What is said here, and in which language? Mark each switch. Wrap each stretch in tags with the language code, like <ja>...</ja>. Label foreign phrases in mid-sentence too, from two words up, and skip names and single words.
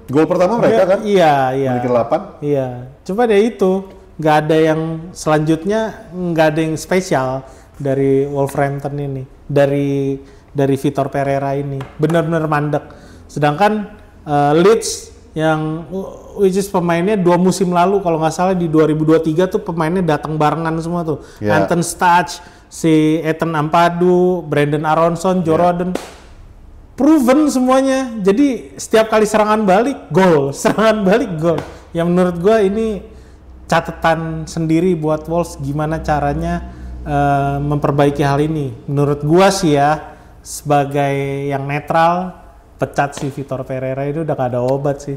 <id>Gol pertama mereka kan? Iya. Memiliki 8. Iya, coba deh itu. Nggak ada yang selanjutnya, nggak ada yang spesial dari Wolverhampton ini. Dari Vitor Pereira ini. Benar-benar mandek. Sedangkan Leeds yang</id> <en>which is</en> <id>pemainnya 2 musim lalu kalau nggak salah di 2023 tuh pemainnya datang barengan semua tuh. Yeah. Anton Stach, si Ethan Ampadu, Brandon Aronson, Joe Rodon. Proven semuanya. Jadi setiap kali serangan balik gol, serangan balik gol. Yang menurut gue ini catatan sendiri buat Wolves gimana caranya memperbaiki hal ini. Menurut gue sih ya sebagai yang netral, pecat si Vitor Pereira itu udah gak ada obat sih.</id>